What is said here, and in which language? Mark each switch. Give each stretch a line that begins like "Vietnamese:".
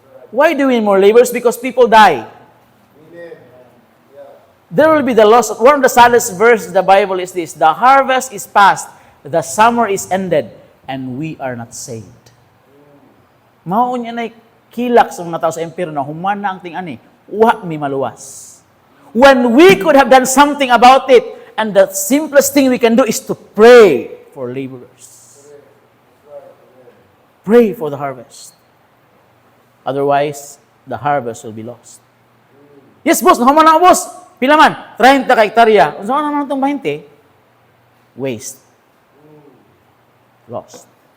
English: Why do we need more laborers? Because people die. There will be the loss. One of the saddest verses in the Bible is this: the harvest is past, the summer is ended, and we are not saved.
Cebuano: Mao unya nay kilak sa mga tao sa impyerno na humana ang ting-ani, wa mi maluwas.
English: When we could have done something about it, and the simplest thing we can do is to pray for laborers. Pray for the harvest. Otherwise, the harvest will be lost. Yes, boss,
Cebuano: humana na boss. Pila man? 30 ka hektarya. Unsa man naman itong 20?
English: Waste. Lost.